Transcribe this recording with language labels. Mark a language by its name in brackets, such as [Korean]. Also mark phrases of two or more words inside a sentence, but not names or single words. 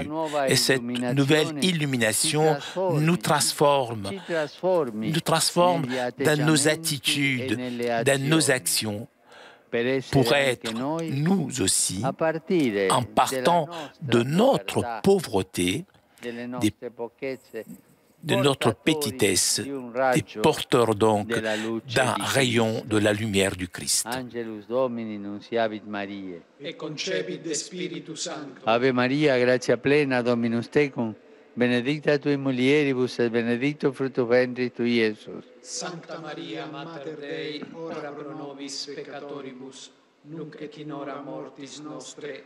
[French] Et cette nouvelle illumination nous transforme dans nos attitudes, dans nos actions, pour être nous aussi, en partant de notre pauvreté, de notre petitesse, des porteurs donc d'un rayon de la lumière du Christ. [Latin] Ave Maria, gratia plena, Dominus tecum, benedicta tui mulieribus et benedictus fructus ventris tui, Iesus. Sancta Maria, Mater Dei, ora pro nobis peccatoribus, nunc et in hora mortis nostre.